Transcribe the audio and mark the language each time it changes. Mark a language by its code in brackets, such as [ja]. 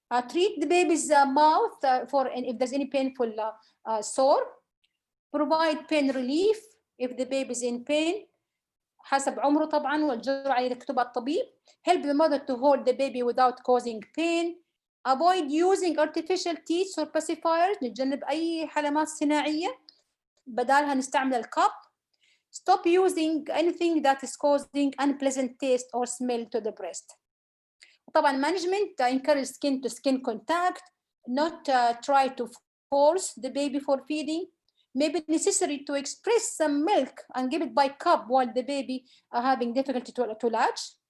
[en] Treat the baby's mouth if there's any painful sore. Provide pain relief if the baby is in pain [ar] حسب عمره طبعا والجرعة اللي يكتبها الطبيب. [en] Help the mother to hold the baby without causing pain. Avoid using artificial teeth or pacifiers. [ar] نتجنب أي حلمات صناعية، بدالها نستعمل الكاب. [en] Stop using anything that is causing unpleasant taste or smell to the breast. طبعا management encourage skin to skin contact, not try to force the baby for feeding. Maybe necessary to express some milk and give it by cup while the baby are having difficulty to latch.